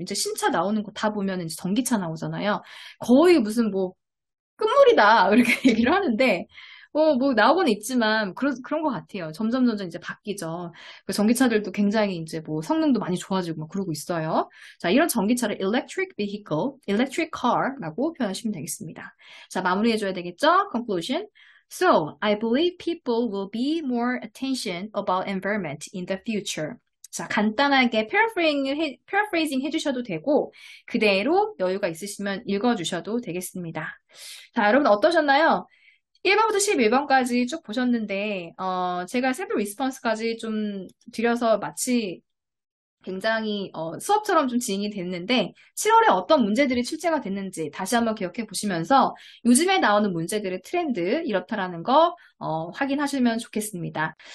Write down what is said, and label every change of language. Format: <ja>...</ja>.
<ko>이제 신차 나오는 거 다 보면 이제 전기차 나오잖아요. 거의 무슨 뭐 끝물이다 이렇게 얘기를 하는데 뭐, 나오고는 있지만, 그런 것 같아요. 점점 이제 바뀌죠. 그 전기차들도 굉장히 이제 뭐 성능도 많이 좋아지고 막 그러고 있어요. 자, 이런 전기차를 electric vehicle, electric car라고 표현하시면 되겠습니다. 자, 마무리해줘야 되겠죠?</ko> <en>conclusion. So, I believe people will be more attention about environment in the future.</en> <ko>자, 간단하게 paraphrasing 해주셔도 되고, 그대로 여유가 있으시면 읽어주셔도 되겠습니다. 자, 여러분 어떠셨나요? 1번부터 11번까지 쭉 보셨는데, 제가 샘플 리스폰스까지 좀 드려서 마치 굉장히 수업처럼 좀 진행이 됐는데 7월에 어떤 문제들이 출제가 됐는지 다시 한번 기억해 보시면서 요즘에 나오는 문제들의 트렌드 이렇다라는 거 확인하시면 좋겠습니다.</ko>